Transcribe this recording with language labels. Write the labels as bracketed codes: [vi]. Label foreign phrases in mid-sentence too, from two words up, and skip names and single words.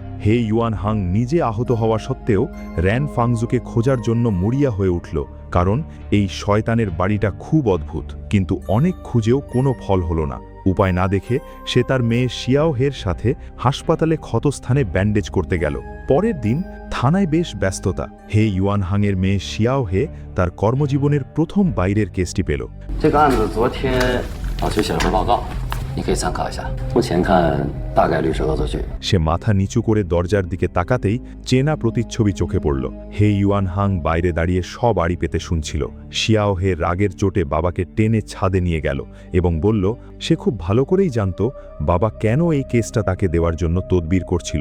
[bn] হে ইউয়ানহাং নিজে আহত হওয়া সত্ত্বেও র্যান ফাংজুকে খোঁজার জন্য মরিয়া হয়ে উঠল, কারণ এই শয়তানের বাড়িটা খুব অদ্ভুত। কিন্তু অনেক খুঁজেও কোনো ফল হলো না। উপায় না দেখে সে তার মেয়ে শিয়াও হের সাথে হাসপাতালে ক্ষতস্থানে ব্যান্ডেজ করতে গেল। পরের দিন থানায় বেশ ব্যস্ততা। হে ইউয়ানহাংয়ের মেয়ে শিয়াও হে তার কর্মজীবনের প্রথম বাইরের কেসটি পেল। [zh] 这个案子昨天老师写了份报告，你可以参考一下。目前看大概率是恶作剧。 [bn] সে মাথা নিচু করে দরজার দিকে তাকাতেই চেনা প্রতিচ্ছবি চোখে পড়ল। হে ইউয়ানহাং বাইরে দাঁড়িয়ে সব আড়ি পেতে শুনছিল। শিয়াও হে রাগের চোটে বাবাকে টেনে ছাদে নিয়ে গেল এবং বলল সে খুব ভালো করেই জানত বাবা কেন এই কেসটা তাকে দেওয়ার জন্য তদবির করছিল।